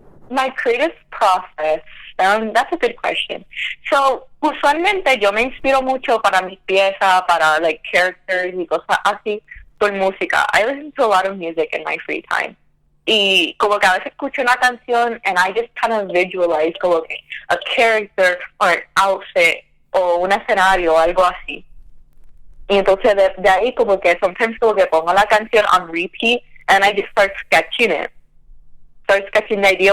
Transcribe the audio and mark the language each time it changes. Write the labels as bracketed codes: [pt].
[en] My creative process, that's a good question. [es] So, usualmente yo me inspiro mucho para mis piezas, para like characters y cosas así, por música. [en] I listen to a lot of music in my free time. [es] Y como que a veces escucho una canción [en] and I just kind of visualize [es] como que [en] a character or an outfit [es] o un escenario o algo así. Y entonces de ahí como que [en] sometimes como que [es] pongo la canción [en] on repeat and I just start sketching it. Start sketching the idea.